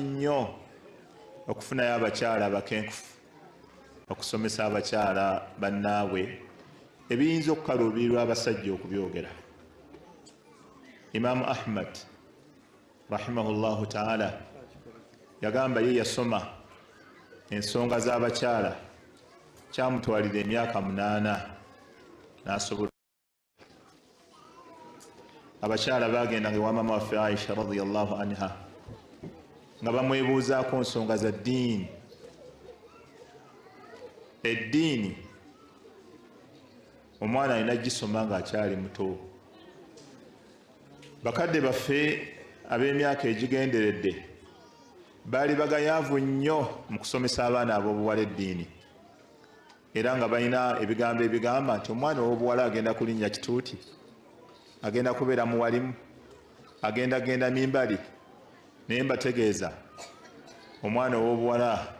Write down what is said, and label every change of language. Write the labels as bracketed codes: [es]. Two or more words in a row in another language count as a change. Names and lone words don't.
[lg] nnyo okufunayo abakyala abakenkufu okusomesa abakyala bannaabwe ebiyinza okukaluubirirwa abasajja okubyogera imaamu ahmad [ar] رحمه الله تعالى [lg] yagamba ye yasoma ensonga z'abakyala kyamutwalira emyaka 8 n'asobola abakyala bagenda ewa maama waffe aisha [ar] رضي الله عنها [lg] nga bamwebuuzaako nsonga za ddiini eddiini omwana alina gisoma ng'akyali muto bakadde baffe ab'emyaka egigenderedde baali bagayaavu nnyo mu kusomesa abaana ab'obuwala eddiini era nga balina ebigambo ebigamba nti omwana ow'obuwala agenda kulinnya kituuti agenda kubeera muwalimu agenda mimbali naye mbategeeza omwana ow'obuwala